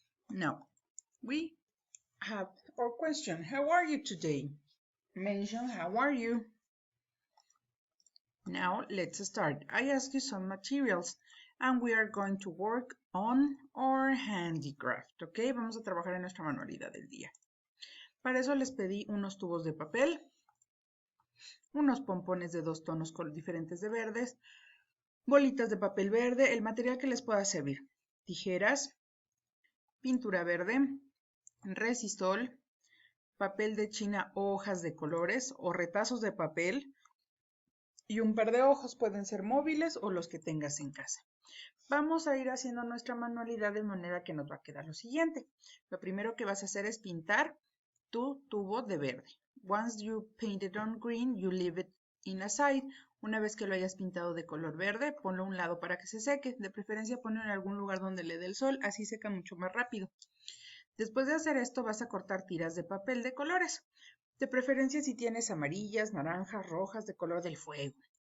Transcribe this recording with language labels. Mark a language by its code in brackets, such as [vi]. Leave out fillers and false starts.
[en] Now, we have our question. How are you today? Mention how are you. Now let's start. I asked you some materials and we are going to work on our handicraft, ¿ok? [es] Vamos a trabajar en nuestra manualidad del día. Para eso les pedí unos tubos de papel, unos pompones de 2 tonos diferentes de verdes, bolitas de papel verde, el material que les pueda servir, tijeras, pintura verde, resistol, papel de china o hojas de colores o retazos de papel y un par de ojos, pueden ser móviles o los que tengas en casa. Vamos a ir haciendo nuestra manualidad de manera que nos va a quedar lo siguiente. Lo primero que vas a hacer es pintar tu tubo de verde. [en] Once you paint it on green, you leave it in a side. [es] Una vez que lo hayas pintado de color verde, ponlo a un lado para que se seque. De preferencia ponlo en algún lugar donde le dé el sol, así seca mucho más rápido. Después de hacer esto vas a cortar tiras de papel de colores. De preferencia si tienes amarillas, naranjas, rojas, de color del fuego.